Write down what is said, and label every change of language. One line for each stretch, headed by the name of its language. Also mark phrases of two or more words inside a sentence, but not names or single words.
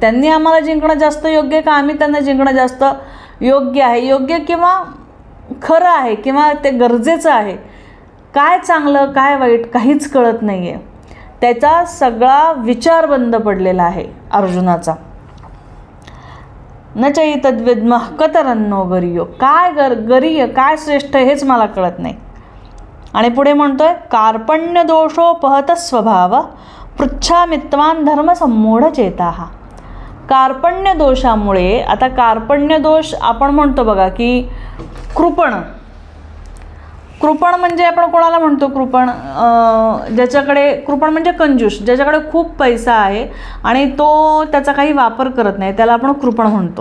Marathi: त्यांनी आम्हाला जिंकणं जास्त योग्य का आम्ही त्यांना जिंकणं जास्त योग्य आहे? योग्य किंवा खरं आहे किंवा ते गरजेचं आहे? काय चांगलं काय वाईट काहीच कळत नाही आहे. त्याचा सगळा विचार बंद पडलेला आहे अर्जुनाचा.
Sanskrit: न चैतद्विद्मः कतरन्नो गरीयो.
Marathi: काय गरीय काय श्रेष्ठ हेच मला कळत नाही. आणि पुढे म्हणतोय
Sanskrit: कार्पण्य दोषोपहत स्वभाव पृच्छामित्वान धर्म संमूढ चेताः.
Marathi: कार्पण्य दोषामुळे, आता कार्पण्य दोष आपण म्हणतो बघा की कृपण. कृपण म्हणजे आपण कोणाला म्हणतो कृपण? ज्याच्याकडे, कृपण म्हणजे कंजूस, ज्याच्याकडे खूप पैसा आहे आणि तो त्याचा काही वापर करत नाही त्याला आपण कृपण म्हणतो.